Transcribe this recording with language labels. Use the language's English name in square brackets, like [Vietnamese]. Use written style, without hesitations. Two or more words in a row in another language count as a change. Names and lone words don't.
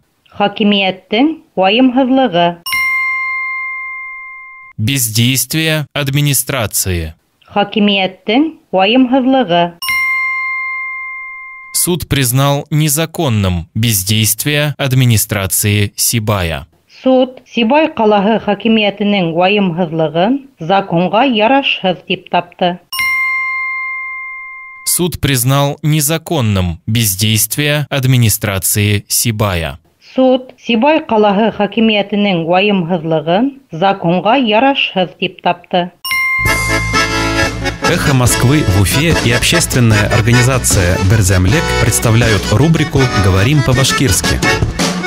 [Bashkir] Хакимиәттең уайымһыҙлығы. [Russian] Бездействие администрации. [Bashkir] Хакимиәттең уайымһыҙлығы. [Russian] Суд признал незаконным бездействие администрации Сибая. [Bashkir] Суд Сибай ҡалаһы хакимиәтенең уайымһыҙлығын законға ярашһыҙ тип тапты. [Russian] Суд признал незаконным бездействие администрации Сибая. [Bashkir] Суд Сибай ҡалаһы хакимиәтенең уайымһыҙлығын законға ярашһыҙ тип тапты. [Russian] «Эхо Москвы» в Уфе и общественная организация «Берзямлек» представляют рубрику «Говорим по-башкирски».